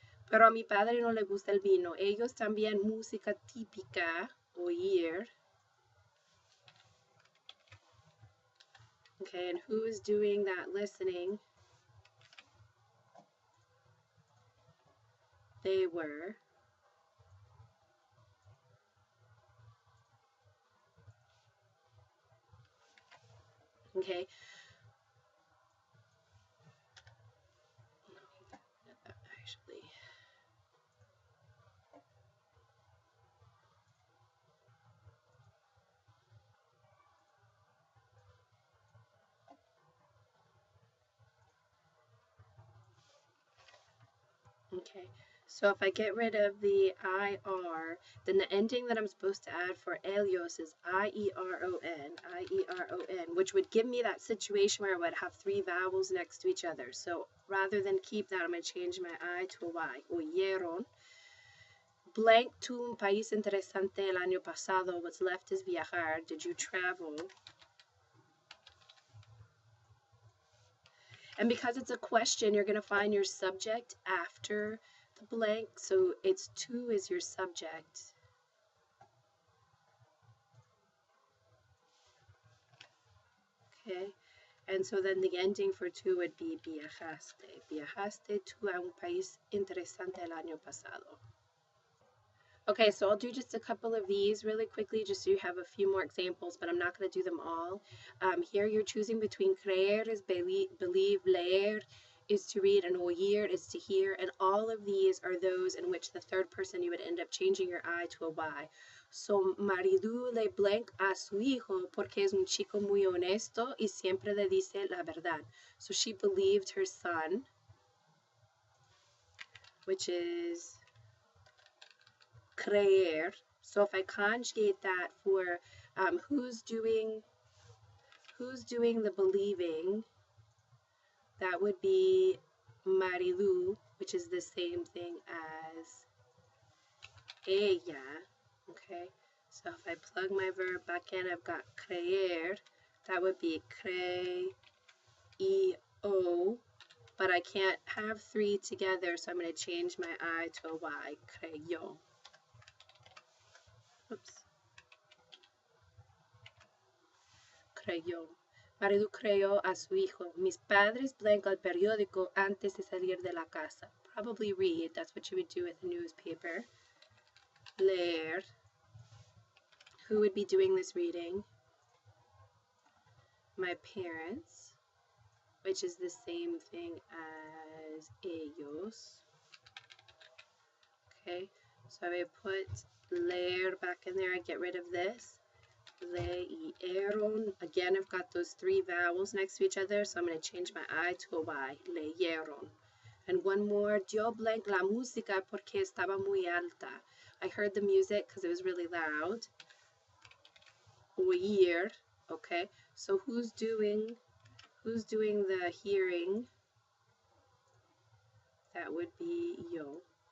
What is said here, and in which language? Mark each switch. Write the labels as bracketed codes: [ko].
[es] Pero a mi padre no le gusta el vino. Ellos también música típica, oír. [en] Okay, and who is doing that listening? They were. Okay. Actually. Okay. So if I get rid of the IR, then the ending that I'm supposed to add for ellos is IERON, which would give me that situation where I would have three vowels next to each other. So rather than keep that, I'm going to change my I to a Y. [es] Oyeron. Blank to un país interesante el año pasado. [en] What's left is viajar. Did you travel? And because it's a question, you're going to find your subject after the blank. So it's to is your subject. Okay. And so then the ending for to would be viajaste. [es] Viajaste tú a un país interesante el año pasado. [en] Okay, so I'll do just a couple of these really quickly, just so you have a few more examples, but I'm not going to do them all. Here you're choosing between creer is believe, leer is to read, and oír is to hear, and all of these are those in which the third person you would end up changing your I to a Y. [es] So, Maridu le blank a su hijo porque es un chico muy honesto y siempre le dice la verdad. [en] So she believed her son, which is creer. So if I conjugate that for who's doing the believing, that would be Marilu, which is the same thing as ella. Okay, so if I plug my verb back in, I've got creer. That would be creo, but I can't have three together, so I'm going to change my I to a Y. [es] Creyó. [en] Oops. [es] Creyó. Marido creyó a su hijo. Mis padres leen el periódico antes de salir de la casa. [en] Probably read. That's what you would do with a newspaper. Leer. Who would be doing this reading? My parents, which is the same thing as ellos. Okay, so I put leer back in there. I get rid of this. Leyeron. Again, I've got those three vowels next to each other, so I'm going to change my I to a Y. Leyeron. And one more. [es] Yo blank la música porque estaba muy alta. [en] I heard the music because it was really loud. Oír. Okay, so who's doing the hearing? That would be yo.